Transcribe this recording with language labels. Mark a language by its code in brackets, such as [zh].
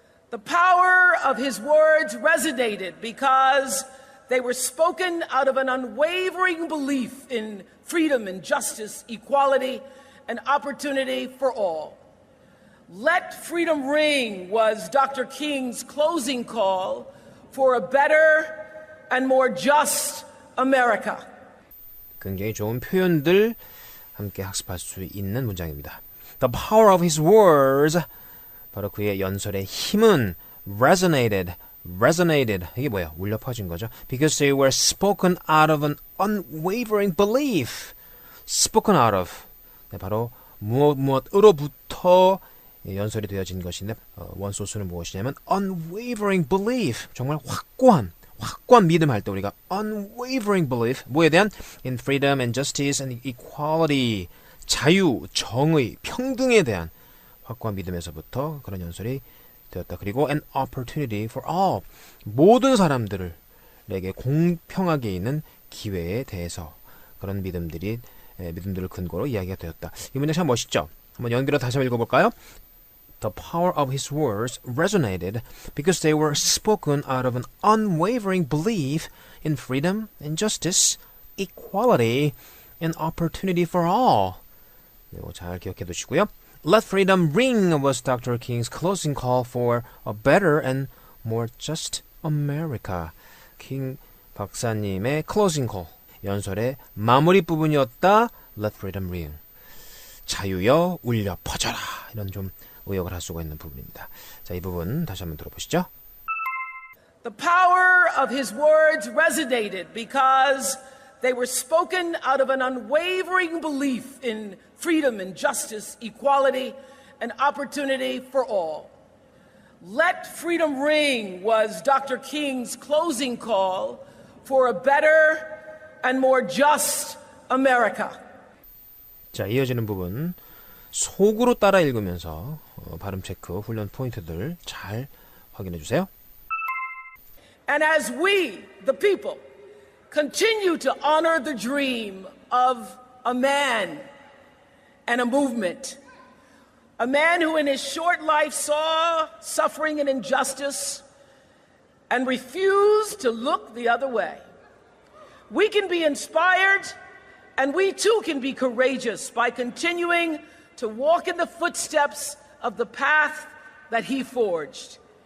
[en] The power of his words resonated because they were spoken out of an unwavering belief in freedom and justice, equality, and opportunity for all. Let freedom ring was Dr. King's closing call for a better and more just America. [ko] 굉장히 좋은 표현들 함께 학습할 수 있는 문장입니다. [en] The power of his words, [ko] 바로 그의 연설의 힘은 [en] resonated. [ko] 이게 뭐예요? 울려 퍼진 거죠. [en] Because they were spoken out of an unwavering belief. spoken out of. [ko] 바로 무엇으로부터 연설이 되어진 것인데 원소수는 무엇이냐면 [en] unwavering belief. [ko] 정말 확고한 믿음 할 때 우리가 unwavering belief. 뭐에 대한? In freedom and justice and equality. 자유, 정의, 평등에 대한 확고한 믿음에서부터 그런 연설이 되었다. 그리고 [en] an opportunity for all. [ko] 모든 사람들에게 공평하게 있는 기회에 대해서 그런 믿음들을 근거로 이야기가 되었다. 이 문장 참 멋있죠? 한번 연결해서 다시 한번 읽어볼까요? [en] The power of his words resonated because they were spoken out of an unwavering belief in freedom and justice, equality, and opportunity for all. [ko] 이거 잘 기억해 두시고요. [en] Let freedom ring was Dr. King's closing call for a better and more just America. [ko] 킹 박사님의 [en] closing call, [ko] 연설의 마무리 부분이었다. [en] Let freedom ring. [ko] 자유여 울려 퍼져라. 이런 좀 의역을 할 수가 있는 부분입니다. 자, 이 부분 다시 한번 들어보시죠. The power of his words resonated because they were spoken out of an unwavering belief in freedom and justice, equality, and opportunity for all. Let freedom ring was Dr. King's closing call for a better and more just America. 자, 이어지는 부분 속으로 따라 읽으면서 발음 체크, 훈련 포인트들 잘 확인해 주세요. [en] And as we, the people, continue to honor the dream of a man and a movement, a man who in his short life saw suffering and injustice and refused to look the other way, we can be inspired and we too can be courageous by continuing to walk in the footsteps of the path that he forged.